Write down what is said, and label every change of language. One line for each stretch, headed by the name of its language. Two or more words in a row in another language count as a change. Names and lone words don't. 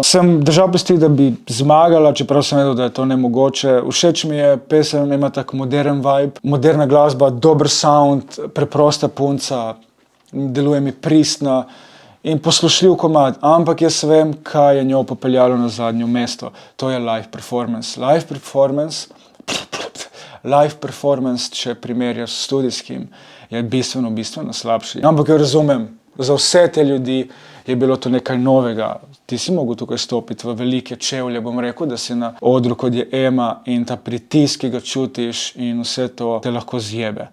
Slovenian: Sem držal pesti, da bi zmagala, čeprav sem vedel, da je to nemogoče. Všeč mi je, pesem ima tak
English: modern vibe,
Slovenian: moderna glasba, dober sound, preprosta punca, deluje mi pristna in poslušljiv komad, ampak jaz vem, kaj je njo popeljalo na zadnjo mesto. To je
English: live performance. Live performance,
Slovenian: če primerjaš s studijskim, je bistveno slabši. Ampak jo razumem, za vse te ljudi je bilo to nekaj novega. Ti si mogel tukaj stopiti v velike čevlje, bom rekel, da si na odru, kot je Ema in ta pritisk, ki ga čutiš in vse to te lahko zjebe.